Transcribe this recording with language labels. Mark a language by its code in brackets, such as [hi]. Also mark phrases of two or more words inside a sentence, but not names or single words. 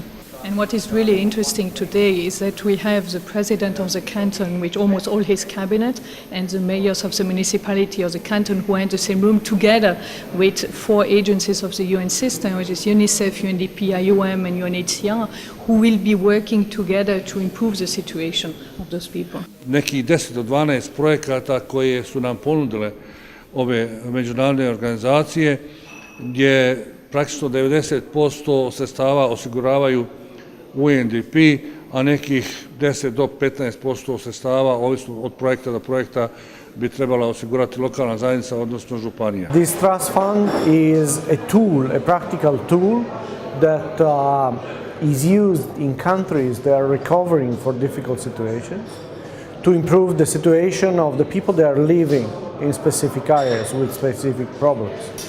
[en] And what is really interesting today is that we have the president of the canton with almost all his cabinet, and the mayors of the municipality of the canton who are in the same room, together with 4 agencies of the UN system, which is UNICEF, UNDP, IOM and UNHCR, who will be working together to improve the situation of those people. [bs] Neki 10 do 12 projekata koje su nam ponudile ove međunarodne organizacije, gdje praktično 90% sredstava osiguravaju UNDP, a nekih 10 do 15% sredstava, ovisno od projekta do projekta, bi trebala osigurati lokalna zajednica, odnosno županija. [en] This trust fund is a tool, a practical tool that is used in countries that are recovering for difficult situations to improve the situation of the people that are living in specific areas with specific problems.